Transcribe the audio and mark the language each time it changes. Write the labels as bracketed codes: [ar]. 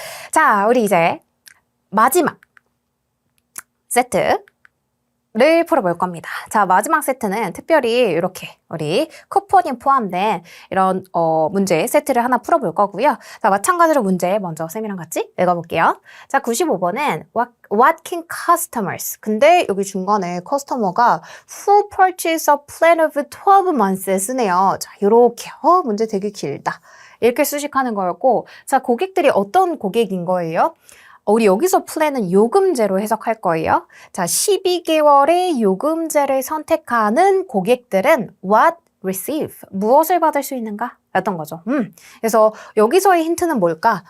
[ko] 자, 우리 이제 마지막 세트를 풀어볼 겁니다. 자, 마지막 세트는 특별히 이렇게 우리 쿠폰이 포함된 이런 문제 세트를 하나 풀어볼 거고요. 자, 마찬가지로 문제 먼저 쌤이랑 같이 읽어볼게요. 자, 95번은 [en] What can customers? [ko] 근데 여기 중간에 커스터머가 [en] Who purchase a plan of 12 months [ko] 쓰네요. 자, 요렇게 문제 되게 길다. 이렇게 수식하는 거였고, 자, 고객들이 어떤 고객인 거예요? 우리 여기서 플랜은 요금제로 해석할 거예요. 자, 12개월의 요금제를 선택하는 고객들은 [en] what receive? [ko] 무엇을 받을 수 있는가? 였던 거죠. 그래서 여기서의 힌트는 뭘까?